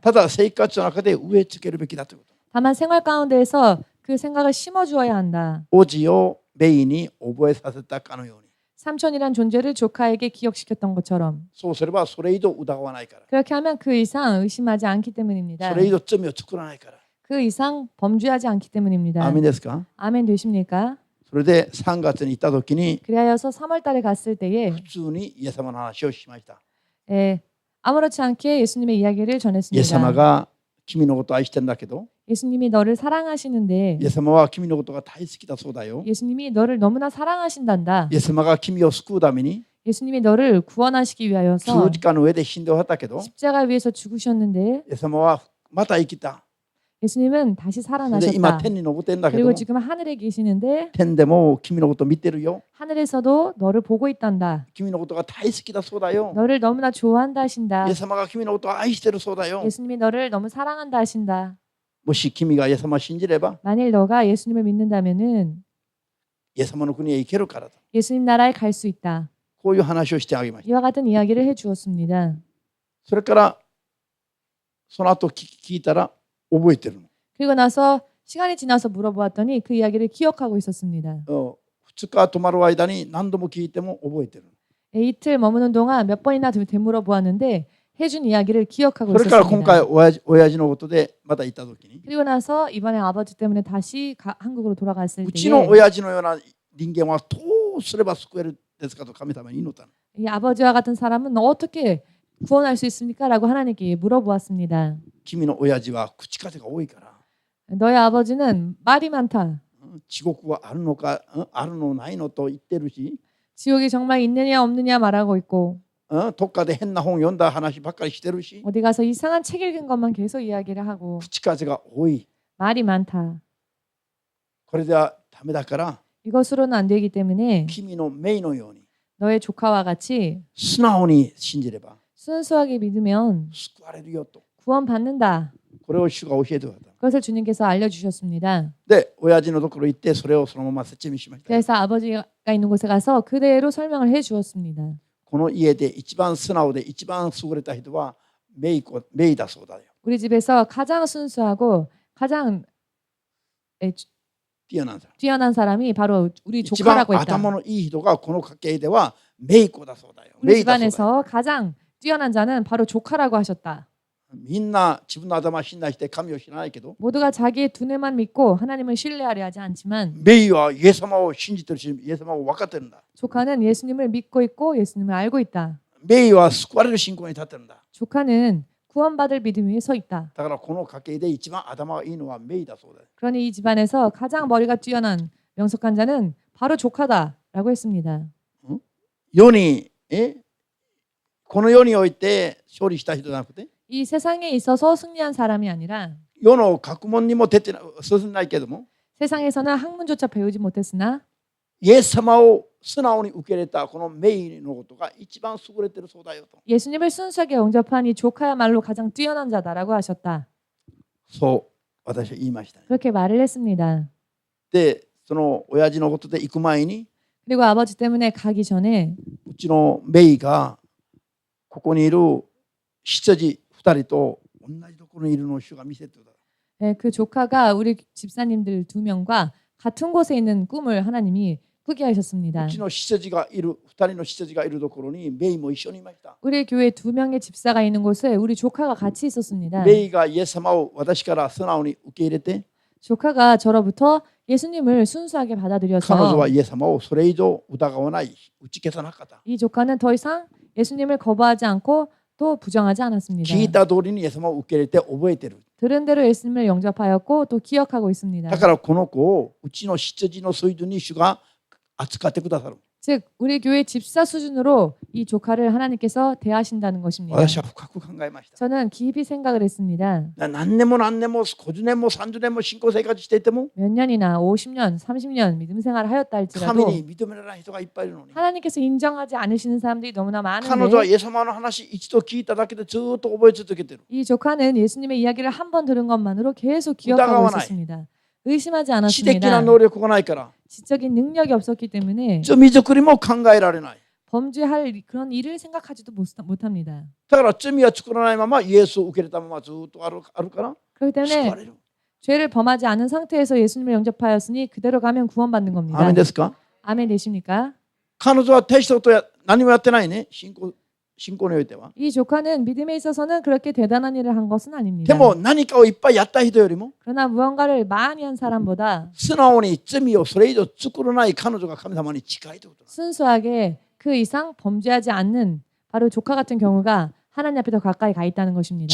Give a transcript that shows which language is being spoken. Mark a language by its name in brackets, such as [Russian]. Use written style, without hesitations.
[Japanese] ただ生活の中で植え付けるべきだということ。 [Korean] 다만 생활 가운데에서 그 생각을 심어주어야 한다. [Japanese] おじをベイに覚えさせたかのように。 [Korean] 삼촌이란 존재를 조카에게 기억시켰던 것처럼 [Japanese] そうすればそれ以上疑わないから。 [Korean] 그렇게 하면 그 이상 의심하지 않기 때문입니다. [Japanese] それ以上罪を作らないから。 [Korean] 그 이상 범죄하지 않기 때문입니다. [Japanese] アーメンですか？ [Korean] 아멘 되십니까? [Japanese] それで3月に行った時に [Korean] 그리하여서 3월 달에 갔을 때에 [Japanese] 普通にイエス様の話をしました。 [Korean] 아무렇지 않게 예수님의 이야기를 [Japanese] イエス様 [Korean] 전했습니다. [Japanese] が君のことを愛してるんだけど [Korean] 예수님이 너를 사랑하시는데 [Japanese] イエス様は君のことが大好きだそうだよ。 [Korean] 예수님이 너를 너무나 사랑하신단다. [Japanese] イエス様が君を救うために [Korean] 예수님이 너를 구원하시기 [Japanese] 十 [Korean] 위하여서 [Japanese] 字架の上で死んでおったけど [Korean] 십자가 위에서 죽으셨는데 [Japanese] イエス様はまた生きた。 [Korean] 예수님은 다시 [Japanese] で今 [Korean] 살아나셨다. [Japanese] 天に昇ってんだけ [Korean] 그리고 [Japanese] ど [Korean] 지금 하늘에 계시는데 [Japanese] 天でも君のこと見てるよ。 [Korean] 하늘에서도 너를 보고 있단다. [Japanese] 君のことが大好きだそうだよ。 [Korean] 너를 너무나 좋아한다 하신다. [Japanese] イエス様が君のことを愛してるそうだよ。 [Korean] 예수님이 너를 너무 사랑한다 하신다. [Japanese] もし君がイエス様を信じれば [Korean] 만일 너가 예수님을 믿는다면은 [Japanese] イエス様の国へ行けるからと。 [Korean] 예수님 나라에 갈 수 있다. [Japanese] こういう話をしてあげました。 [Korean] 이와 같은 이야기를 해 주었습니다. [Japanese] それからその後聞いたら覚えてるの。 [Korean] 그리고 나서 시간이 지나서 물어보았더니 그 이야기를 기억하고 있었습니다. [Japanese] 2日泊まる間に何度も聞いても覚えてる。 [Korean] 이틀 머무는 동안 몇 번이나 되물어 보았는데 해준 이야기를 기억하고 [Japanese] それから今回 [Korean] 있었습니다. [Japanese] 親父のことでまた行った時に [Korean] 그리고 나서 이번에 아버지 때문에 다시 한국으로 돌아갔을 [Japanese] うちの [Korean] 때에 [Japanese] 親父のような人間はどうすれば救えるですかと神様に祈ったの。 [Korean] 이 아버지와 같은 사람은 어떻게 구원할 수 있습니까? 라고 하나님께 물어보았습니다. [Japanese] 君の親父は口数が多いから [Korean] 너의 아버지는 말이 많다. [Japanese] 地獄はあるのかあるのないのと言ってるし [Korean] 지옥이 정말 있느냐 없느냐 말하고 있고 [Japanese] どっかで変な本読んだ話ばっかりしてるし [Korean] 어디 가서 이상한 책 읽은 것만 계속 이야기를 하고 [Japanese] 口数が多い。 [Korean] 말이 많다. [Japanese] これではダメだから [Korean] 이것으로는 안 되기 때문에 [Japanese] 君の命のように [Korean] 너의 조카와 같이 [Japanese] 素直に信じれば [Korean] 순수하게 믿으면 [Japanese] 救われるよと。 [Korean] 구원받는다. [Japanese] これを主が教えてくださった。 [Korean] 그것을 주님께서 알려주셨습니다. [Japanese] で、親父のところ行ってそれをそのまま説明しました。 [Korean] 그래서 아버지가 있는 곳에 가서 그대로 설명을 해주었습니다. [Japanese] この家で一番素直で一番優れた人はメイだそうだよ。 [Korean] 우리 집에서 가장 순수하고 가장 뛰어난 사람이 바로 우리 [Japanese] 一番 [Korean] 조카라고 했다. [Japanese] 頭のいい人がこの家系ではメイ子だそうだよ。 [Korean] 우리 [Japanese] メイだそうだよ。 [Korean] 집안에서 가장 뛰어난 자는 바로 조카라고 하셨다. [Japanese] みんな自分の頭信頼して神を知らないけど [Korean] 모두가 자기의 두뇌만 믿고 하나님을 신뢰하려 하지 않지만 [Japanese] メイはイエス様を信じてるしイエス様を分かってるんだ。 [Korean] 조카는 예수님을 믿고 있고 예수님을 알고 있다. [Japanese] メイは救われる信仰に立ってるんだ。 [Korean] 조카는 구원받을 믿음 위에 서 있다. [Japanese] だからこの家系で一番頭がいいのはメイだそうだよ。 [Korean] 그러니 이 집안에서 가장 머리가 뛰어난 명석한 자는 바로 조카다라고 했습니다. [Japanese] 世にこの世において勝利した人じゃなくて [Korean] 이 세상에 있어서 승리한 사람이 아니라 [Japanese] 世の学問にも出て進んないけども [Korean] 세상에서는 학문조차 배우지 못했으나 [Japanese] イエス様を素直に受け入れたこのメイのことが一番優れてるそうだよと。 [Korean] 예수님을 순수하게 영접한 이 조카야말로 가장 뛰어난 자다라고 하셨다. [Japanese] そう私は言いましたね。 [Korean] 그렇게 말을 했습니다. [Japanese] でその親父のことで行く前に [Korean] 그리고 아버지 때문에 가기 전에 [Japanese] うちのメイがここにいる羊2人と同じところにいるのを主が見せてください。 [Korean] 그 조카가 우리 집사님들 2명과 같은 곳에 있는 꿈을 하나님이 꾸게 하셨습니다. [Japanese] うちの羊がいる2人の羊がいるところにメイも一緒にいました。 [Korean] 우리 교회 2명의 집사가 있는 곳에 우리 조카가 같이 있었습니다. [Japanese] メイがイエス様を私から素直に受け入れて [Korean] 조카가 저로부터 예수님을 순수하게 [Japanese] 彼女 [Korean] 받아들여서 [Japanese] はイエス様をそれ以上疑わない打ち消さなかった。 [Korean] 이 조카는 더 이상 예수님을 거부하지 않고 또 부정하지 않았습니다. [Japanese] 聞いた通りにイエス様を受け入れて覚えてる。 [Korean] 들은 대로 예수님을 영접하였고 또 기억하고 있습니다. [Japanese] だからこの子をうちの羊の水準に主が扱ってくださる。 [Korean] 즉 우리 교회 집사 수준으로 이 조카를 하나님께서 대하신다는 것입니다. [Japanese] 私は深く考えました。 [Korean] 저는 깊이 생각을 했습니다. [Japanese] 何年も何年も50年も30年も信仰生活していても [Korean] 몇 년이나 50년, 30년 믿음 생활을 하였다 [Japanese] 神 [Korean] 할지라도 [Japanese] に認められない人がいっぱいいるのに [Korean] 하나님께서 인정하지 않으시는 사람들이 너무나 [Japanese] 彼女は [Korean] 많은데 [Japanese] イエス様の話一度聞いただけでずっと覚え続けてる。 [Korean] 이 조카는 예수님의 이야기를 한 번 들은 것만으로 계속 기억하고 [Japanese] 疑わない [Korean] 있었습니다. 의심하지 [Japanese] 知的な [Korean] 않았습니다. [Japanese] 能力がないから [Korean] 지적인 능력이 없었기 때문에 [Japanese] 罪作りも考えられない。 [Korean] 범죄할 그런 일을 생각하지도 못합니다. [Japanese] だから罪は作らないままイエスを受け入れたままずっとあるから [Korean] 그렇기 [Japanese] 救 [Korean] 때문에 [Japanese] われる。 [Korean] 죄를 범하지 않은 상태에서 예수님을 영접하였으니 그대로 가면 구원받는 [Japanese] アー [Korean] 겁니다. [Japanese] メンですか？ [Korean] 아멘 되십니까? [Japanese] 彼女は大したこと何もやってないね。信仰においては。 [Korean] 이 조카는 믿음에 있어서는 그렇게 대단한 일을 한 것은 [Japanese] で [Korean] 아닙니다. [Japanese] も何かをいっぱいやった人よりも [Korean] 그러나 무언가를 많이 한 사람보다 [Japanese] 素直に罪をそれ以上作らない彼女が神様に近いということ。 [Korean] 순수하게 그 이상 범죄하지 않는 바로 조카 같은 경우가 하나님 앞에 더 가까이 가 있다는 것입니다.